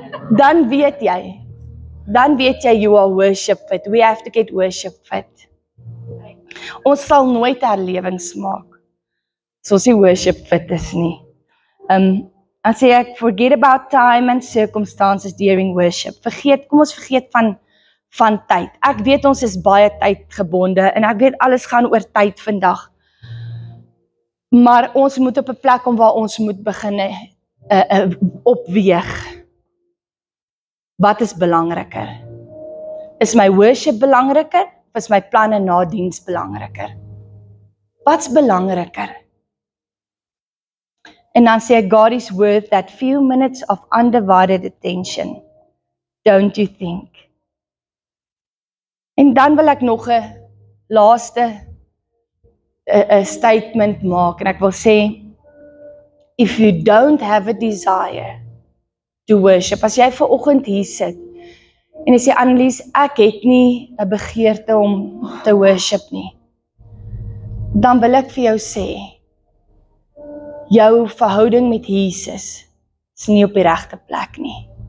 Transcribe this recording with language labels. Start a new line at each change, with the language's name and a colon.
Afrikaans: Dan weet jy,
English: you are worship fit. We have to get worship fit.
Afrikaans: Ons sal nooit herlewings maak, so ons nie worship fit is nie. Dan sê ek,
English: forget about time and circumstances during worship.
Afrikaans: Kom ons vergeet van tyd. Ek weet ons is baie tydgebonde, en ek weet alles gaan oor tyd vandag. Maar ons moet op 'n plek kom waar ons moet begin opweeg. Wat is belangriker? Is my worship belangriker, of is my planne na diens belangriker? Wat's belangriker? En dan sê ek,
English: God is worth that few minutes of undivided attention. Don't you think?
Afrikaans: En dan wil ek nog 'n laaste statement maak, en ek wil sê,
English: if you don't have a desire to worship,
Afrikaans: as jy vanoggend hier sit, en jy sê, Annelies, ek het nie 'n begeerte om te worship nie, dan wil ek vir jou sê, jou verhouding met Jesus is nie op die regte plek nie.